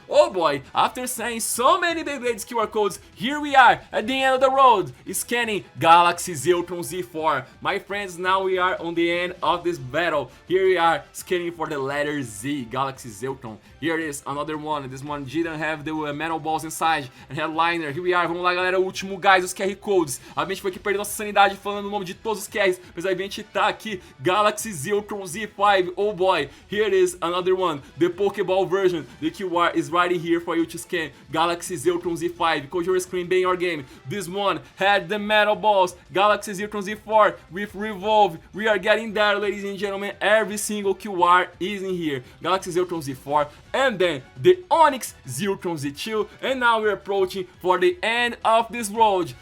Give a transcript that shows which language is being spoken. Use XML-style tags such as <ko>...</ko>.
<en>Oh boy, after saying so many Beyblades QR codes, here we are at the end of the road, scanning Galaxy Zeltron Z4. My friends, now we are on the end of this battle. Here we are scanning for the letter Z, Galaxy Zeltron. Here it is, another one. This one didn't have the metal balls inside and headliner. Here we are,</en> <pt>vamos lá galera, o último gás, os QR codes. A gente foi aqui perder nossa sanidade falando o nome de todos os QRs, mas a gente tá aqui, Galaxy Zeltron Z5,</pt> <en>oh boy. Here it is, another one, the Pokeball version. The QR is right here for you to scan, Galaxy Zeltron Z5, close your screen, be in your game. This one had the metal balls, Galaxy Zeltron Z4 with Revolve. We are getting there, ladies and gentlemen, every single QR is in here, Galaxy Zeltron Z4, and then the Onyx Zeltron Z2, and now we're approaching for the end of this road.</en>